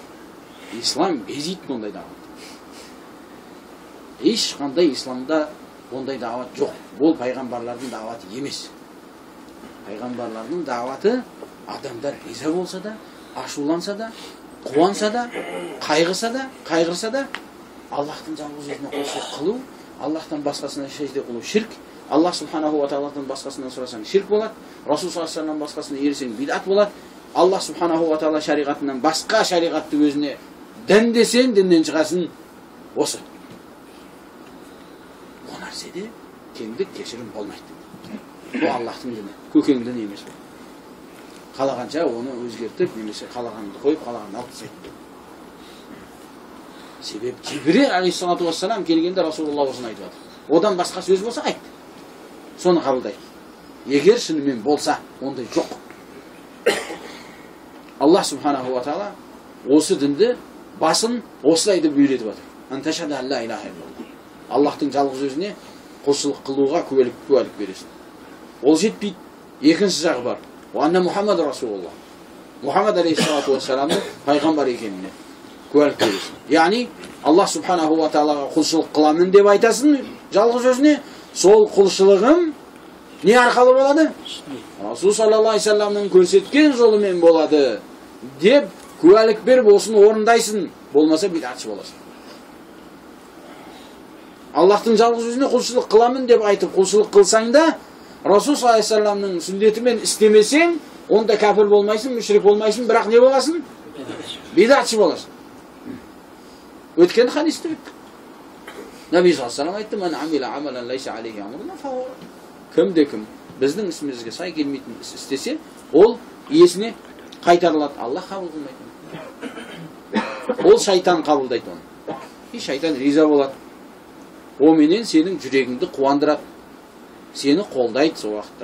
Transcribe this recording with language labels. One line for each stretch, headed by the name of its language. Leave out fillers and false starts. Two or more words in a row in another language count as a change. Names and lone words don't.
Kazakh: Ислам безейді бұндай дағуат. Ешқандай исламда бұндай дағуат жоқ. Бұл пайғамбарлардың дағуаты емес. Пайғамбарлардың дағуаты адамдар риза болса да, ашуланса да, қуанса да, қайғырса да, Аллахтың жалғыз өзіне құлшылық қылу, Аллахтан басқасына сәжде қылу ширк, Аллах
Arabic: سبحانه وتعالى
Kazakh: басқасынан сұрасаң ширк болады, Расул
Arabic: صلى الله عليه
Kazakh: басқасына ерсең бидат болады, Аллах
Arabic: سبحانه وتعالى
Kazakh: шариғатынан басқа шариғатты өзіне дін десең, діннен шығасың. Осы. Бұл нәрседе кеңдік кешірім болмайды. Бұл Аллахтың діні, көкең дін емес. Қалағанша оны өзгертіп, немесе қалағанды қойып, қалағанды алып тастайды. Себеп Жибрил
Arabic: عليه الصلاة والسلام
Kazakh: келгенде Расулулла осыны айтып жатыр. Одан басқа сөз болса айт. Соны қабылдайды. Егер шынымен болса, ондай жоқ. Аллах
Arabic: سبحانه وتعالى
Kazakh: осы дінді басын осылай деп үйретіп жатыр.
Arabic: أن تشهد أن لا إله إلا الله.
Kazakh: Аллахтың жалғыз өзіне құлшылық қылуға куәлік бересің. Ол жетпейді. Екінші жағы бар.
Arabic: وأن محمد رسول الله.
Kazakh: Мухаммад
Arabic: عليه الصلاة والسلام
Kazakh: пайғамбар екеніне куәлік бересің. Яғни Аллах
Arabic: سبحانه وتعالى
Kazakh: құлшылық қыламын деп айтасың жалғыз өзіне. Сол құлшылығым не арқалы болады? Расул
Arabic: صلى الله عليه وسلم
Kazakh: көрсеткен жолымен болады деп куәлік беріп осын орындайсың. Болмаса бидатшы боласың. Аллахтың жалғыз өзіне құлшылық қыламын деп айтып құлшылық қылсаң да, Расул
Arabic: صلى الله عليه وسلم
Kazakh: сүннетімен істемесең, онда кәпір болмайсың, мүшрик болмайсың, бірақ не боласың? Бидатшы боласың. Өткен хадисте
Arabic: النبي صلى الله عليه وسلم айтты: "من عمل عملا ليس عليه أمرنا فهو".
Kazakh: Кім-де-кім біздің ісімізге сай келмейтін іс істесе, ол иесіне қайтарылады. Аллах қабыл қылмайды. Ол шайтан қабылдайды оны. И шайтан риза болады. О менен сенің жүрегіңді қуандырады. Сені қолдайды сол уақытта.